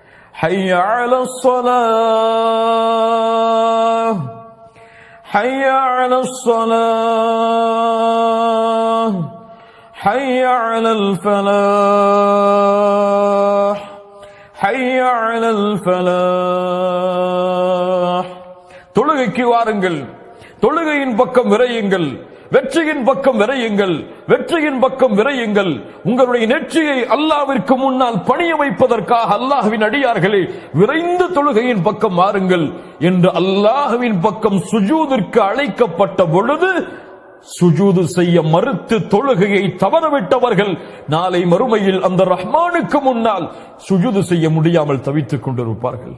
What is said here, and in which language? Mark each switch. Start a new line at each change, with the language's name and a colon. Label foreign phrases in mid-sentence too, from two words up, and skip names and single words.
Arabic: حي على الصلاة حي على الصلاة حي على الفلاح حي على الفلاح.
Tamil: தொழுகைக்கு வாருங்கள், தொழுகையின் பக்கம் விரையுங்கள், வெற்றியின் பக்கம் விரையுங்கள், வெற்றியின் பக்கம் விரையுங்கள். உங்களுடைய நெற்றியை அல்லாஹ்விற்கு முன்னால் பணிய வைப்பதற்காக அல்லாஹ்வின் அடியார்களே விரைந்து தொழுகையின் பக்கம் வாருங்கள் என்று அல்லாஹ்வின் பக்கம் சுஜூதிற்கு அழைக்கப்பட்ட பொழுது சுஜூது செய்ய மறுத்து தொழுகையை தவறவிட்டவர்கள் நாளை மறுமையில் அந்த ரஹ்மானுக்கு முன்னால் சுஜூது செய்ய முடியாமல் தவித்துக் கொண்டிருப்பார்கள்.